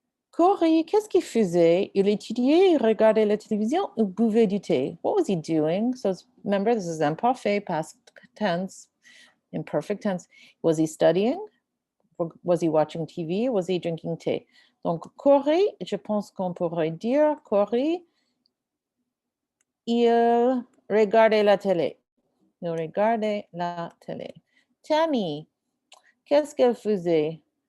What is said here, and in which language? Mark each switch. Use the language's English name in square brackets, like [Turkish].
[French] Corey, qu'est-ce qu'il faisait? Il étudiait, il regardait la télévision, il buvait du thé. [English] What was he doing? So remember, this is imparfait, past tense, imperfect tense. Was he studying? Was he watching TV? Was he drinking tea? [French] Donc, Corey, je pense qu'on pourrait dire, Corey, il regardait la télé. Il regardait la télé. Tammy, qu'est-ce qu'elle faisait?